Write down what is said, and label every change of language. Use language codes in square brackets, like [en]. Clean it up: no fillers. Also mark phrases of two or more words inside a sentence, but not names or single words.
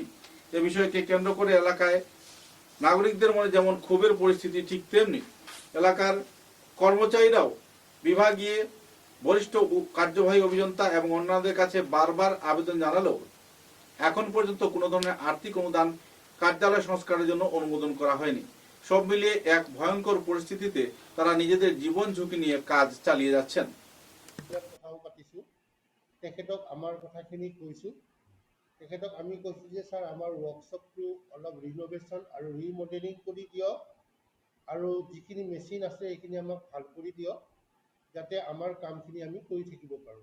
[bn] এ বিষয়কে কেন্দ্র করে এলাকায় নাগরিকদের মনে যেমন ক্ষোভের পরিস্থিতি, ঠিক তেমনি এলাকার কর্মচারীরাও বিভাগীয় বরিষ্ঠ কার্যবাহী অভিযন্তা এবং অন্যদের কাছে বারবার আবেদন জানালেও এখন পর্যন্ত কোনো ধরনের আর্থিক অনুদান কার্যালয় সংস্কারের জন্য অনুমোদন করা হয়নি। সব মিলিয়ে এক ভয়ঙ্কর পরিস্থিতিতে তারা নিজেদের জীবন ঝুঁকি নিয়ে কাজ চালিয়ে যাচ্ছেন। [as] তেখেতক আমাৰ কথাখিনি কৈছোঁ। তেখেতক আমি কৈছোঁ যে ছাৰ আমাৰ ৱৰ্কশ্বপটো অলপ ৰিন'ভেশ্যন আৰু ৰিমডেলিং কৰি দিয়ক, আৰু যিখিনি মেচিন আছে সেইখিনি আমাক ভাল কৰি দিয়ক, যাতে আমাৰ কামখিনি আমি কৰি থাকিব পাৰোঁ।